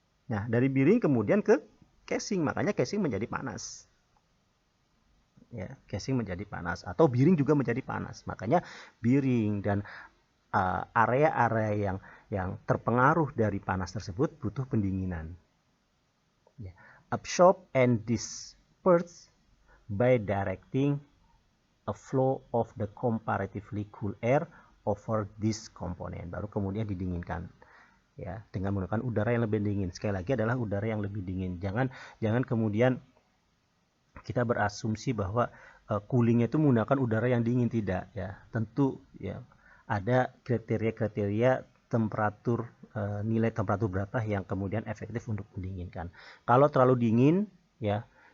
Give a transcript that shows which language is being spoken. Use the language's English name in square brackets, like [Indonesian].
[Indonesian] Nah, dari bearing kemudian ke casing. Makanya casing menjadi panas. Ya, casing menjadi panas atau bearing juga menjadi panas. Makanya bearing dan area-area yang terpengaruh dari panas tersebut butuh pendinginan. Ya. [English] Absorb and disperse by directing a flow of the comparatively cool air over this component. [Indonesian] Baru kemudian didinginkan, ya, dengan menggunakan udara yang lebih dingin. Sekali lagi adalah udara yang lebih dingin. Jangan kemudian kita berasumsi bahwa coolingnya itu menggunakan udara yang dingin. Tidak, ya. Tentu, ya, ada kriteria-kriteria temperatur, nilai temperatur berapa yang kemudian efektif untuk mendinginkan. Kalau terlalu dingin, ya,